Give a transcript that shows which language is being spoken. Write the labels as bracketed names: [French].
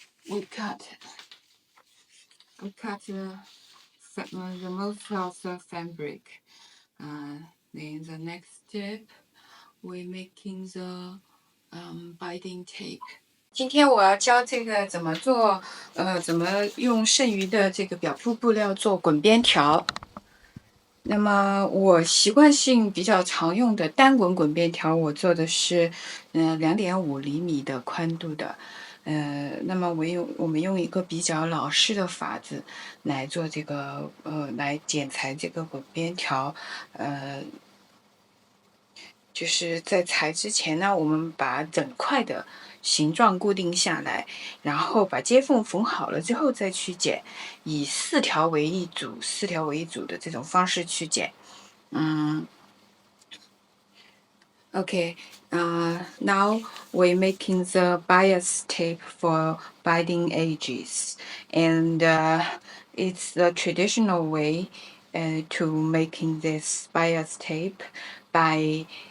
[English] We cut the most of the fabric. Then the next step, we're making the binding tape. [Chinese] 今天我要教这个怎么做，怎么用剩余的这个表铺布料做滚边条。那么我习惯性比较常用的单滚滚边条，我做的是2.5厘米的宽度的。那么我们用一个比较老式的法子来做这个来剪裁这个滚边条。就是在裁之前呢，我们把整块的形状固定下来，然后把接缝缝好了之后再去剪，以4条为一组，4条为一组的这种方式去剪。 [English] Okay, now we're making the bias tape for binding edges, and it's the traditional way to making this bias tape by